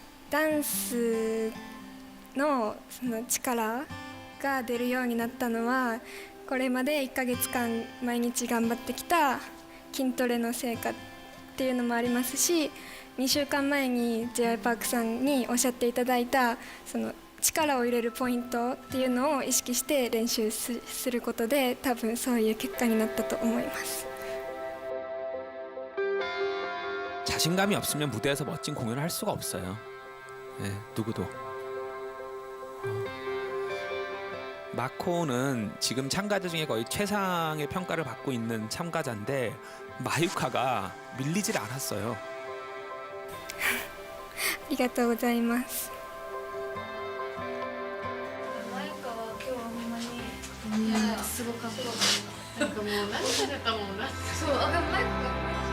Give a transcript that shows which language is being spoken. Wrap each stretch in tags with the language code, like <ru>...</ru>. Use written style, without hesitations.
<ja>ダンスのその力が出るようになったのはこれまで1ヶ月間毎日頑張ってきた筋トレの成果っていうのもありますし、2週間前に J.Y. パークさんにおっしゃっていただいたその力を入れるポイントっていうのを意識して練習することで多分そういう結果になったと思います。</ja> <ko>자신감이 없으면 무대에서 멋진 공연을 할 수가 없어요. 네, 누구도. 마코는 지금 참가자 중에 거의 최상의 평가를 받고 있는 참가자인데 마유카가 밀리질 않았어요.</ko> <ja>ありがとうございます。マユカは今日はほんまにすごかったなんかもう何されたもんなそうマユカが</ja>